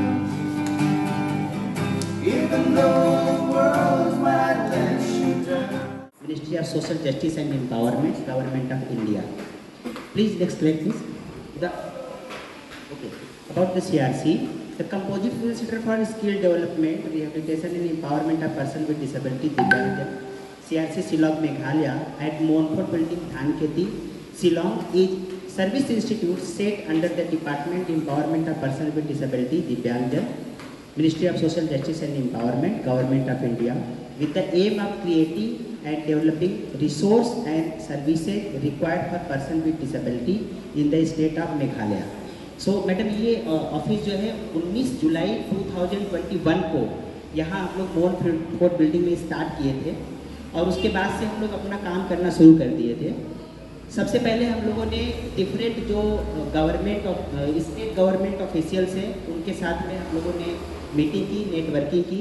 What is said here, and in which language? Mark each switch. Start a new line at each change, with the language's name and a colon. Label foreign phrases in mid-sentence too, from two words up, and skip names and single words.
English: Even though the world might let you down. Ministry of Social Justice and Empowerment, Government of India. Please next slide, please. About the CRC, the Composite Regional Center for Skill Development, Rehabilitation and Empowerment of Persons with Disability, Divyangjan, CRC Shillong, Meghalaya, at Monfort Building, Dhanketi, Shillong, is service institute set under the Department Empowerment of Persons with Disability, Divyangjan, Ministry of Social Justice and Empowerment, Government of India, with the aim of creating and developing resource and services required for persons with disability in the state of Meghalaya. so madam
Hindi: ये ऑफिस जो है 19 जुलाई 2021 को यहाँ हम लोग मोहन फोर्ट बिल्डिंग में स्टार्ट किए थे और उसके बाद से हम लोग अपना काम करना शुरू कर दिए थे। सबसे पहले हम लोगों ने डिफरेंट जो
English: government state government officials
Hindi: हैं उनके साथ में हम लोगों ने मीटिंग की, नेटवर्किंग की।